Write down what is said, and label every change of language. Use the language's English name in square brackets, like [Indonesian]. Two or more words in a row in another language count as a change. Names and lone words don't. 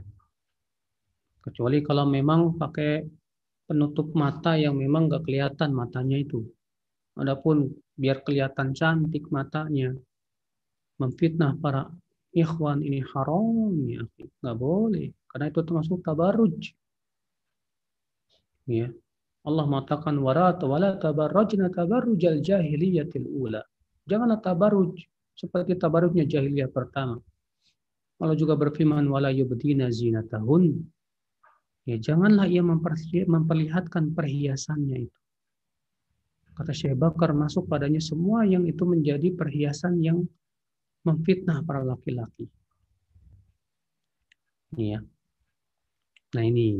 [Indonesian] Kecuali kalau memang pakai penutup mata yang memang enggak kelihatan matanya itu. Adapun biar kelihatan cantik matanya, memfitnah para ikhwan, ini haram ya, enggak boleh. Karena itu termasuk tabarruj. Ya. Allah mengatakan [Arabic] ولا تبرجن تبرج الجاهلية الأولى. [Indonesian] Janganlah tabarruj seperti tabarrujnya jahiliyah pertama. Allah juga berfirman [Arabic] ولا يبدين زينتهن. [Indonesian] Ya janganlah ia memperlihatkan perhiasannya itu. Kata Syekh Bakar, masuk padanya semua yang itu menjadi perhiasan yang memfitnah para laki-laki. Ya. Nah ini.